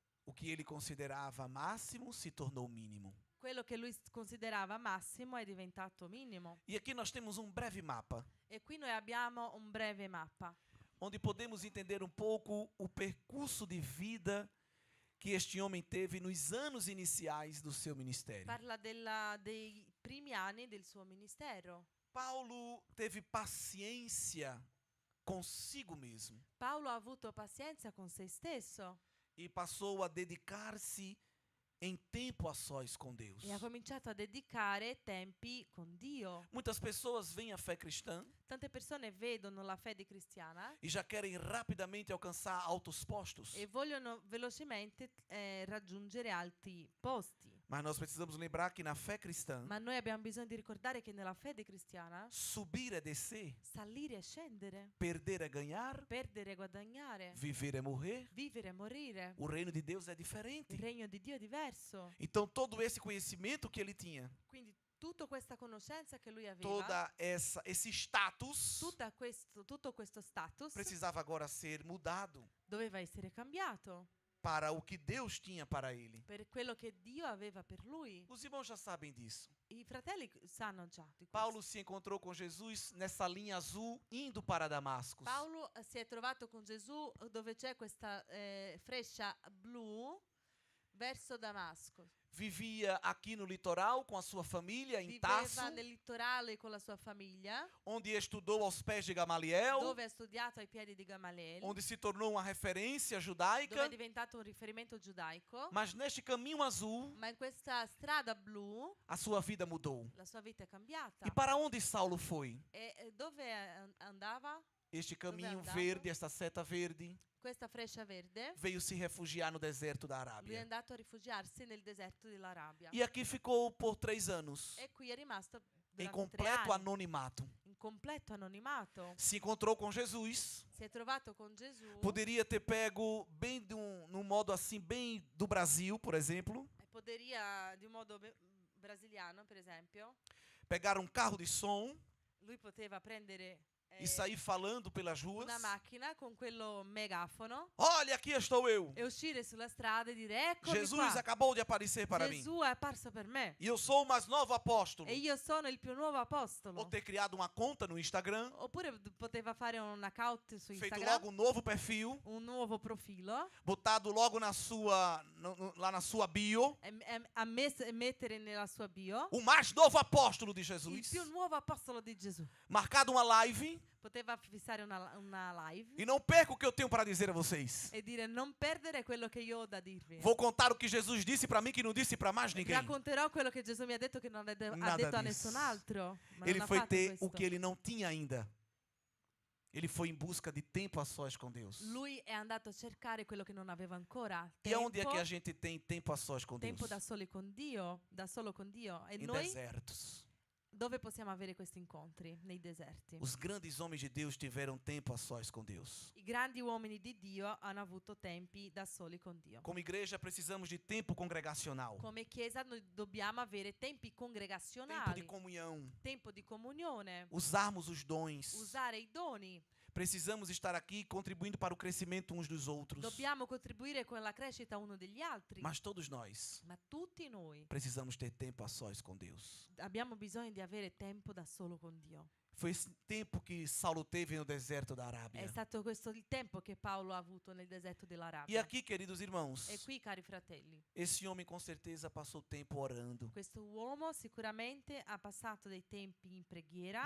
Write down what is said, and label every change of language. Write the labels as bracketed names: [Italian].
[Portuguese] O que ele considerava máximo se tornou mínimo. [Italian] Quello che lui considerava massimo è diventato minimo. [Portuguese] E aqui nós temos um breve mapa, [Italian] E qui noi abbiamo un breve mappa, [Portuguese] onde podemos entender um pouco o percurso de vida que este homem teve nos anos iniciais do seu ministério. [Italian] parla dei primi anni del suo ministero. [Portuguese] Paulo teve paciência consigo mesmo [Italian] Paolo ha avuto pazienza con se stesso [Portuguese] e passou a dedicar-se em tempo a sós com Deus. [Italian] e ha cominciato a dedicare tempi con Dio. [Portuguese] Muitas pessoas veem a fé cristã [Italian] Tante persone vedono la fede cristiana [Portuguese] e já querem rapidamente alcançar altos postos. [Italian] e vogliono velocemente raggiungere alti posti. [Portuguese] Mas nós precisamos lembrar que na fé cristã, [Italian] Ma noi abbiamo bisogno di ricordare che nella fede cristiana [Portuguese] subir é descer, [Italian] salire e scendere, [Portuguese] perder é ganhar, [Italian] perdere e guadagnare, [Portuguese] viver é morrer. [Italian] vivere e morire. [Portuguese] O reino de Deus é diferente. [Italian] Il regno di Dio è diverso. [Portuguese] Então todo esse conhecimento que ele tinha, [Italian] Quindi tutta questa conoscenza che lui aveva, [Portuguese] toda esse status [Italian] tutto questo status [Portuguese] precisava agora ser mudado [Italian] doveva essere cambiato [Portuguese] para o que Deus tinha para ele. [Italian] per quello che Dio aveva per lui. [Portuguese] Os irmãos já sabem disso. [Italian] I fratelli sanno già di questo. [Portuguese] Paulo se encontrou com Jesus nessa linha azul indo para Damasco. [Italian] Paolo si è trovato con Gesù dove c'è questa freccia blu verso Damasco. [Portuguese] Vivia aqui no litoral com a sua família em [Italian] Viveva [Portuguese] Tarso, [Italian] nel litorale con la sua famiglia, [Portuguese] onde estudou aos pés de Gamaliel, [Italian] dove ha studiato ai piedi di Gamaliel, [Portuguese] onde se tornou uma referência [Italian] dove [Portuguese] judaica. [Italian] è diventato un riferimento giudaico. [Portuguese] Mas neste caminho azul, [Italian] Ma in questa strada blu [Portuguese] a sua vida mudou. [Italian] la sua vita è cambiata. [Portuguese] E para onde Saulo foi? [Italian] E dove andava? [Portuguese] Este caminho [Italian] andato? [Portuguese] verde, esta seta verde, [Italian] Questa freccia verde. [Portuguese] veio se refugiar no deserto da [Italian] Lui è [Portuguese] Arábia. [Italian] andato a rifugiarsi nel deserto dell'Arabia. [Portuguese] E aqui ficou por 3 anos, [Italian] E qui è rimasto [Portuguese] em [Italian] durante 3 [Portuguese] completo [Italian] anni, [Portuguese] anonimato. [Italian] in completo anonimato. [Portuguese] Se encontrou com Jesus. [Italian] Si è trovato con Gesù. [Portuguese] Poderia ter pego bem num modo assim, bem do Brasil, por exemplo. [Italian] E poderia, di un modo brasiliano, per esempio, [Portuguese] Pegar um carro de som [Italian] lui poteva prendere [Portuguese] e sair falando pelas ruas. [Italian] una macchina con quello megafono [Portuguese] Olha, aqui estou eu. [Italian] e uscire sulla strada e dire eccomi [Portuguese] Jesus [Italian] qua. [Portuguese] acabou de aparecer para mim. [Italian] Gesù è apparso per me [Portuguese] E eu sou o mais novo apóstolo. [Italian] e io sono il più nuovo [Portuguese] Ou [Italian] apostolo. [Portuguese] ter criado uma conta no Instagram, [Italian] Oppure poteva fare un account su [Portuguese] feito [Italian] Instagram, [Portuguese] logo um novo perfil, [Italian] un nuovo profilo [Portuguese] botado logo na sua, lá na sua bio, [Italian] e mettere nella sua bio [Portuguese] o mais novo apóstolo de [Italian] il [Portuguese] Jesus, [Italian] più nuovo apostolo di Gesù. [Portuguese] marcado uma live, [Italian] Poteva fissare una live [Portuguese] e não perca o que eu tenho para dizer a vocês. [Italian] e dire non perdere quello che io ho da dirvi. [Portuguese] Vou contar o que Jesus disse para mim que não disse para mais ninguém. [Italian] Racconterò quello che Gesù mi ha detto che non ha [Portuguese] Nada [Italian] detto a [Portuguese] disso. [Italian] nessun altro. Ma [Portuguese] Ele [Italian] non ha [Portuguese] foi [Italian] fatto [Portuguese] ter [Italian] questo. [Portuguese] o que ele não tinha ainda. Ele foi em busca de tempo a sós com Deus. [Italian] Lui è andato a cercare quello che non aveva ancora. [Portuguese] E aonde é que a gente tem tempo a sós com Deus? [Italian] Tempo da solo con Dio, E [Portuguese] Em [Italian] noi [Portuguese] desertos. [Italian] Dove possiamo avere questi incontri? Nei deserti. [Portuguese] Os grandes homens de Deus tiveram tempo a sós com Deus. [Italian] I grandi uomini di Dio hanno avuto tempi da soli con Dio. [Portuguese] Como igreja, precisamos de tempo congregacional, [Italian] Come Chiesa noi dobbiamo avere tempi [Portuguese] tempo de [Italian] congregazionali, [Portuguese] comunhão, [Italian] tempo di comunione, [Portuguese] usarmos os dons. [Italian] usare i doni. [Portuguese] Precisamos estar aqui contribuindo para o crescimento uns dos outros. [Italian] Dobbiamo contribuire con la crescita uno degli altri. [Portuguese] Mas todos nós [Italian] Ma tutti noi [Portuguese] precisamos ter tempo a sós com Deus. [Italian] abbiamo bisogno di avere tempo da solo con Dio. [Portuguese] Foi esse tempo que Saulo teve no deserto da [Italian] È [Portuguese] Arábia. [Italian] stato questo il tempo che Paolo ha avuto nel deserto [Portuguese] E [Italian] dell'Arabia. [Portuguese] aqui, queridos irmãos, [Italian] E qui, cari fratelli, [Portuguese] esse homem com certeza passou tempo orando, [Italian] questo uomo sicuramente ha passato dei tempi in preghiera,